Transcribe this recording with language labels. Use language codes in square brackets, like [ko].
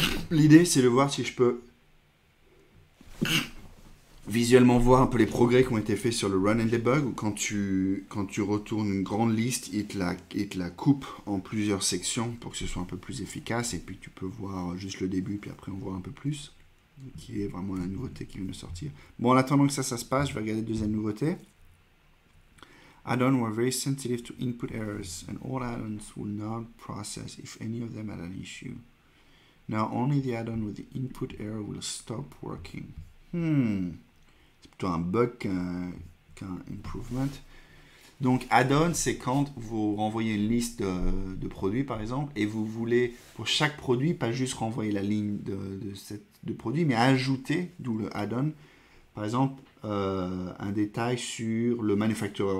[fr] L'idée, c'est de voir si je peux visuellement voir un peu les progrès qui ont été faits sur le run and debug, ou quand tu retournes une grande liste, il te la coupe en plusieurs sections pour que ce soit un peu plus efficace, et puis tu peux voir juste le début, puis après on voit un peu plus, qui est vraiment la nouveauté qui vient de sortir. Bon, en attendant que ça se passe, je vais regarder la deuxième nouveauté. [en] Add-ons were very sensitive to input errors, and all add-ons will not process if any of them had an issue. Now only the add-on with the input error will stop working. [fr] C'est plutôt un bug qu'un improvement. Donc add-on, c'est quand vous renvoyez une liste de produits, par exemple, et vous voulez, pour chaque produit, pas juste renvoyer la ligne de produit, mais ajouter, d'où le add-on, par exemple, un détail sur le manufacturer.